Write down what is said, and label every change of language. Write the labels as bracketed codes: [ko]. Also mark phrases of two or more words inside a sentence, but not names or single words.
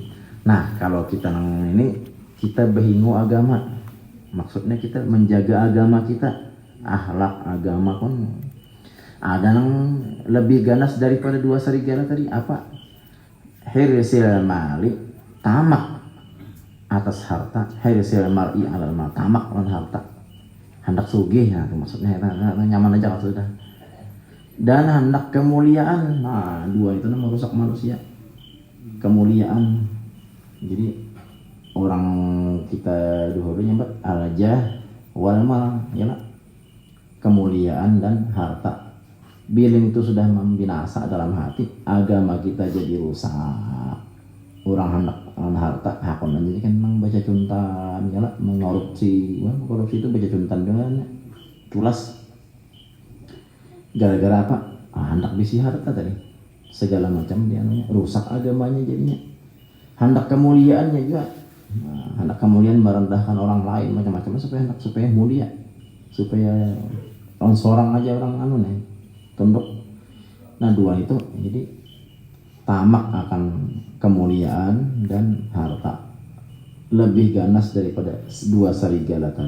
[bjn] Nah, kalau kita ini kita behingo agama, maksudnya kita menjaga agama kita, akhlak agama kan. Ada yang lebih ganas daripada dua serigala tadi, apa? [ar] حرص المال, [bjn] tamak atas harta. [ar] حرص المرء على المال, [bjn] tamak on harta. Hendak sugih, nah, maksudnya nyaman aja kalau sudah. Dan hendak kemuliaan. Nah, dua itu merusak manusia. Kemuliaan. Jadi orang kita dulu nyebut [ar] الجاه والمال, [bjn] ya nak? Kemuliaan dan harta. Bila itu sudah membinasa dalam hati, agama kita jadi rusak. Orang hendak harta hakon aja kan memang baca cuntan, ya lah, mengkorupsi. Wah, korupsi itu baca cuntan dengan tulas. Gara-gara apa? Hendak bisi harta tadi. Segala macam dia rusak agamanya jadinya. Hendak kemuliaannya juga. Hendak kemuliaan merendahkan orang lain macam-macam supaya mulia. Supaya orang seorang aja orang nih tunduk. Nah, dua itu jadi tamak akan kemuliaan dan harta lebih ganas daripada dua serigala tadi.